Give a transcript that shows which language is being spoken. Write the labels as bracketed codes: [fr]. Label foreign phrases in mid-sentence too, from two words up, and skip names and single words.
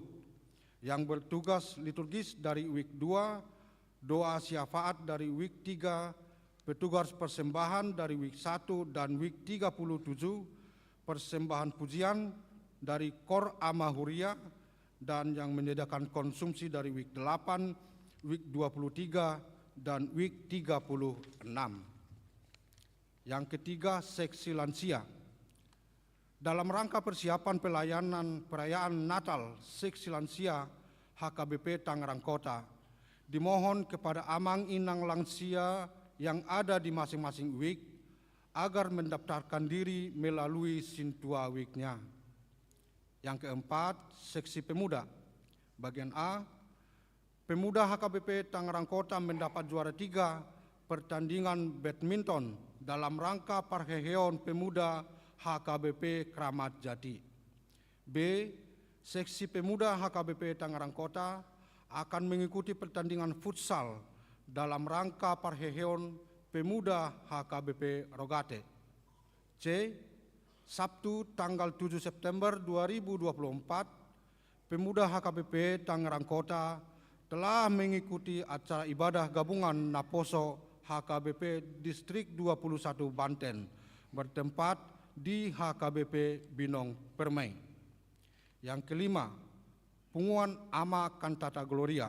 [id] Yang bertugas liturgis dari WIK 2, doa syafaat dari WIK 3, petugas persembahan dari WIK 1 dan WIK 37, persembahan pujian dari Kor AMA Huria, dan yang menyediakan konsumsi dari WIK 8, WIK 23, dan WIK 36. Yang ketiga, Seksi Lansia. Dalam rangka persiapan perayaan Natal Seksi Lansia HKBP Tangerang Kota, dimohon kepada [bbc] amang inang [id] lansia yang ada di masing-masing WIK agar mendaftarkan diri melalui Sintua WIK-nya. Yang keempat, Seksi Pemuda. Bagian A, Pemuda HKBP Tangerang Kota mendapat juara 3 pertandingan badminton dalam rangka Parheheon Pemuda HKBP Kramat Jati. B, Seksi Pemuda HKBP Tangerang Kota akan mengikuti pertandingan futsal dalam rangka Parheheon Pemuda HKBP Rogate. C, Sabtu tanggal 7 September 2024, Pemuda HKBP Tangerang Kota telah mengikuti acara ibadah gabungan Naposo HKBP Distrik 21 Banten bertempat di HKBP Binong Permai. Yang kelima, Punguan AMA Cantata Gloria.